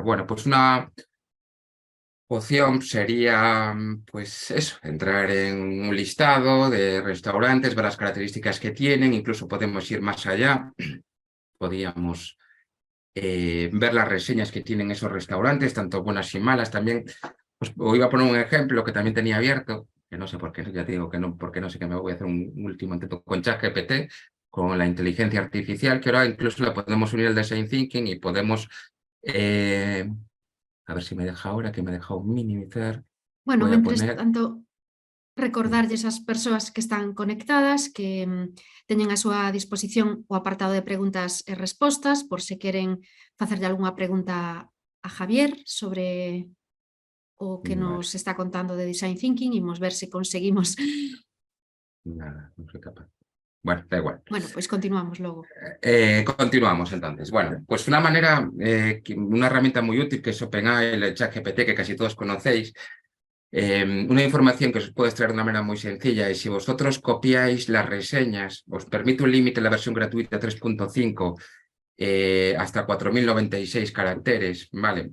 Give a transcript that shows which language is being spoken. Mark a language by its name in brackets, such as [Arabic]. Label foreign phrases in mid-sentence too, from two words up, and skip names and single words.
[Spanish] Bueno, pues una opción sería, pues eso, entrar en un listado de restaurantes, ver las características que tienen, incluso podemos ir más allá, podríamos ver las reseñas que tienen esos restaurantes, tanto buenas y malas también. Pues os iba a poner un ejemplo que también tenía abierto, que no sé por qué, ya te digo que no, porque no sé que me voy a hacer un último intento con ChatGPT, con la inteligencia artificial, que ahora incluso la podemos unir al [English] design thinking [Spanish] y podemos, a ver si me deja ahora, que me deja minimizar, Bueno, voy a [Galician] mentres [Spanish] poner, [Galician] tanto, recordarlle esas persoas que están conectadas que teñen a súa disposición o apartado de preguntas e respostas por se queren facerlle algunha pregunta a Javier sobre o que [Spanish] vale, [Galician] nos está contando de [English] Design Thinking, [Galician] imos ver se conseguimos. [Spanish] nada, no soy capaz. Bueno, da igual. [Galician] Bueno, pois continuamos logo. [Spanish] Continuamos entonces. Bueno, pues una manera, una herramienta muy útil que es OpenAI, el ChatGPT, que casi todos conocéis, una información que os puede extraer de una manera muy sencilla es si vosotros copiáis las reseñas, os permite un límite en la versión gratuita 3.5 hasta 4096 caracteres, ¿vale?